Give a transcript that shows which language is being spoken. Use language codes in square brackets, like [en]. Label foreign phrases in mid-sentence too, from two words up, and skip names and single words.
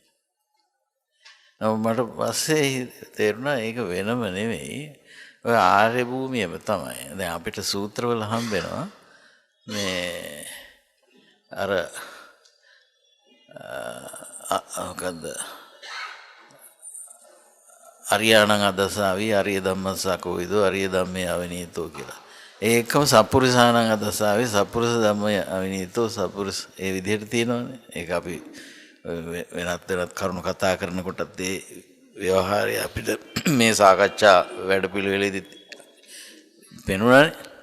[si] මට පස්සේ තේරුණා ඒක වෙනම නෙමෙයි, ඔය ආර්ය භූමියම තමයි. දැන් අපිට සූත්‍රවල හම්බෙනවා මේ අර මොකද්ද [pi] අරියාණං අදසාවි අරිය ධම්මස්සකෝවිදෝ අරිය ධම්මේ අවිනීතෝ [si] කියලා. [pi] ඒකම සප්පුරිසාණං අදසාවි සප්පුරිස ධම්මේ අවිනීතෝ සප්පුරිස [si] ඒ විදිහට තියෙනවානේ. ඒක අපි වෙනත් කරුණු කතා කරනකොටත් ඒ ව්‍යවහාරය අපිට මේ සාකච්ඡා වැඩපිළිවෙලේදී පෙනුණානේ.